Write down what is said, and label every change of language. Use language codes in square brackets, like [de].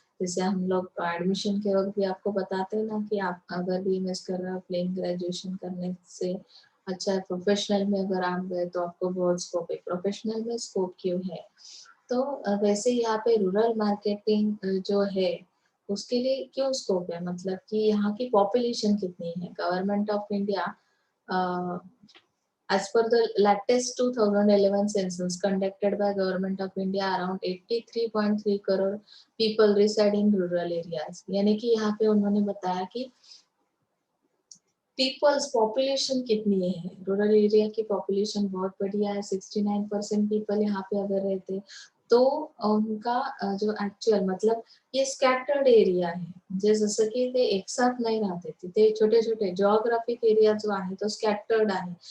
[hi] जैसे हम लोग एडमिशन के वक्त भी आपको बताते हैं ना कि आप अगर बीएमएस कर रहे हो प्लेन ग्रेजुएशन करने से अच्छा है, प्रोफेशनल में अगर आप गए तो आपको बहुत स्कोप है. प्रोफेशनल में स्कोप क्यों है, तो वैसे यहाँ पे रूरल मार्केटिंग जो है उसके लिए क्यों स्कोप है, मतलब कि यहाँ की पॉपुलेशन कितनी है. [en] Government of India as per the latest 2011 census conducted by government of India, around 83.3 crore people reside in rural areas. [hi] यानी कि यहाँ पे उन्होंने बताया कि पीपल्स पॉपुलेशन कितनी है. रूरल एरिया की पॉपुलेशन बहुत बढ़िया है, 69% पीपल यहाँ पे अगर रहते तो उनका जो एक्चुअल मतलब ये [mr] स्कॅटर्ड एरिया आहे, जे जसं की ते एक साथ नाही राहते, तिथे छोटे छोटे जॉग्राफिक एरिया जो आहे तो स्कॅटर्ड आहे.